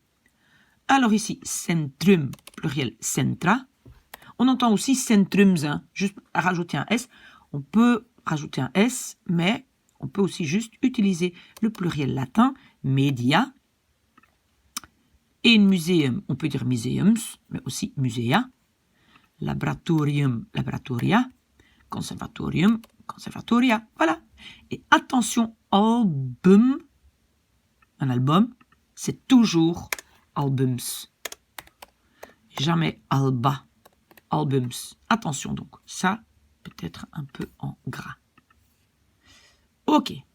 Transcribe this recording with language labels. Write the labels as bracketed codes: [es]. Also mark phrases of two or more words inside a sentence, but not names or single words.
[fr] Alors ici, centrum, pluriel, centra. On entend aussi centrums, juste à rajouter un S. On peut rajouter un S, mais on peut aussi juste utiliser le pluriel latin, media. Et un muséum, on peut dire museums, mais aussi musea. Laboratorium, laboratoria. Conservatorium, conservatoria. Voilà. Et attention, album, un album, c'est toujours albums. Jamais alba, albums. Attention donc, ça peut-être un peu en gras. Ok.